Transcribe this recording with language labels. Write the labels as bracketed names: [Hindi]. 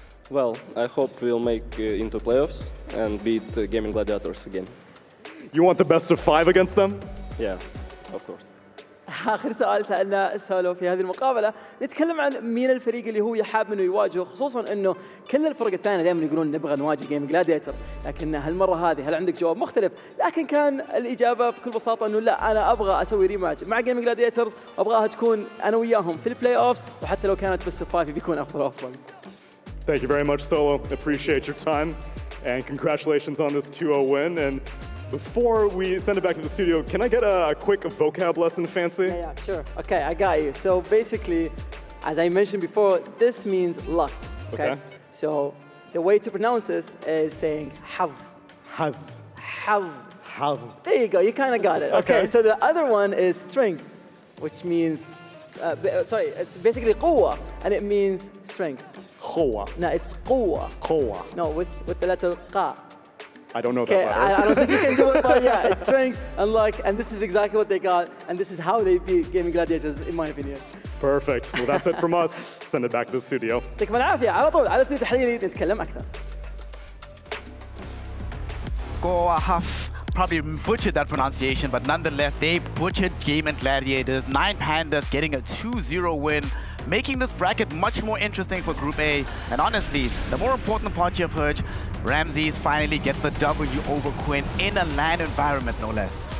[English] Well, I hope we'll make into playoffs and beat Gaimin Gladiators again. You want the best of 5 against them? Yeah, of course. [Arabic] آخر سؤال سألنا سولو في هذه المقابلة، نتكلم عن مين الفريق اللي هو يحاب إنه يواجهه، خصوصاً إنه كل الفرق الثانية دائماً يقولون نبغى نواجه جيمنج جلاديترز، لكن هالمرة هذه هل عندك جواب مختلف؟ لكن كان الإجابة بكل بساطة إنه لا، أنا أبغى أسوي ريماتش مع جيمنج جلاديترز، وأبغاها تكون أنا وياهم في البلاي أوفز، وحتى لو كانت بس 5 بيكون أفضل. [English] Thank you very much, Solo. Appreciate your time, and congratulations on this 2-0 win. And before we send it back to the studio, can I get a quick vocab lesson, Fancy? Yeah, sure. Okay, I got you. So basically, as I mentioned before, this means luck. Okay. So the way to pronounce this is saying hav. Hav. Hav. Hav. There you go. You kind of got it. Okay. So the other one is strength, which means, it's basically قوة, and it means strength. [Arabic] قوة. [English] No, it's قوة. [Arabic] قوة. [English] No, with the letter qa. I don't know that letter. I don't think you can do it, but yeah, it's strength and luck, and this is exactly what they got, and this is how they beat Gaimin Gladiators, in my opinion. Perfect. Well, that's it from us. Send it back to the studio. [Arabic] يعطيكم العافية. على طول على استوديو تحليلي نتكلم أكثر. [English] Goahaf probably butchered that pronunciation, but nonetheless, they butchered Gaimin Gladiators. 9 Pandas getting a 2-0 win, making this bracket much more interesting for Group A. And honestly, the more important part here, Purge, Ramses finally gets the W over Quinn in a LAN environment, no less.